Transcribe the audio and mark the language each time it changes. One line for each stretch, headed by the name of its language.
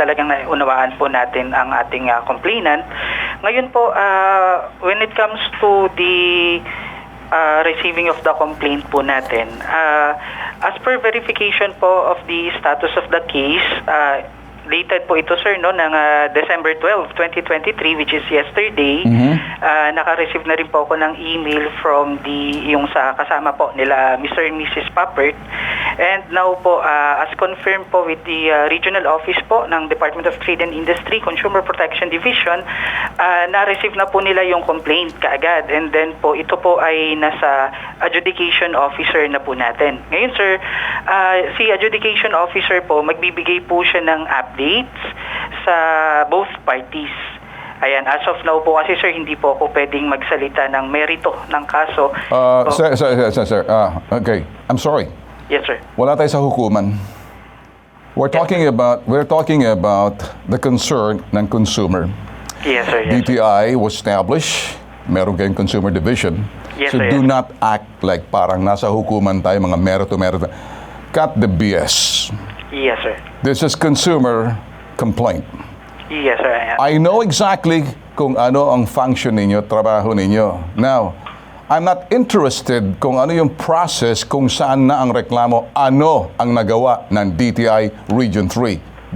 Filipino: Talagang naunawaan po natin ang ating complainant. Ngayon po,
English: when it comes to the receiving of the complaint
Filipino: po natin, as per verification po of the status of the case, dated po ito, sir, no, ng December 12, 2023, which is yesterday. Naka-receive na rin po ako ng email from yung sa kasama po nila Mr.
English: and Mrs. Pappert.
Filipino: And now po, as confirmed po
English: with the regional office
Filipino: po ng Department of Trade and Industry, Consumer Protection Division, na-receive na po nila yung complaint kaagad. And then po, ito po ay nasa adjudication officer na po natin. Ngayon, sir, si adjudication officer po, magbibigay po siya ng updates sa both parties. Ayan,
English: as of now
Filipino: po kasi, sir, hindi po ako pwedeng magsalita ng merito ng kaso.
English: Sir, okay. I'm sorry. Yes, sir.
Filipino: Wala tayo sa hukuman.
English: We're talking about the concern ng consumer. Yes, sir. Yes, sir. DTI was established.
Filipino: Meron kayong consumer division.
English: Yes, So sir, do not act like
Filipino: parang nasa hukuman tayo, mga merito.
English: Cut the BS. Yes, sir. This is consumer complaint. Yes, sir. I know exactly
Filipino: kung ano ang function ninyo, trabaho ninyo.
English: Now, I'm not interested
Filipino: kung ano yung process, kung saan na ang reklamo, ano ang nagawa ng DTI Region 3.